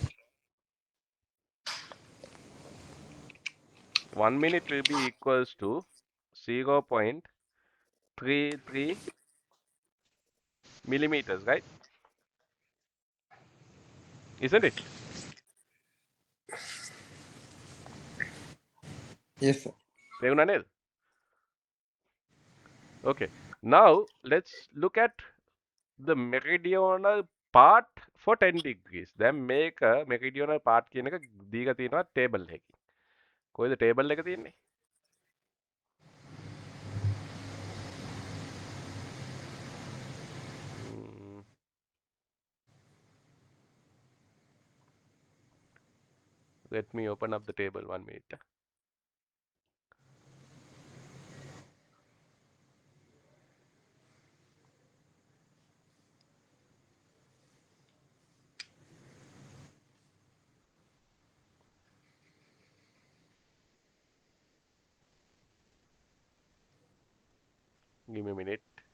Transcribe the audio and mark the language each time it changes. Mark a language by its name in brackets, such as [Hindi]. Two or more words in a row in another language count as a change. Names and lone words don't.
[English] 1 minute will be equals to 0.33 millimeters, right? Isn't it? Yes, sir. [Sinhala] තේරුණා නේද? [English] Okay. Now let's look at the meridional part for 10 degrees. [Sinhala] දැන් මේක [English] meridional part [Sinhala] කියන එක දීලා තියෙනවා table එකකින්. කොහෙද table එක තියෙන්නේ? [English] Let me open up the table 1 minute. Give me a minute.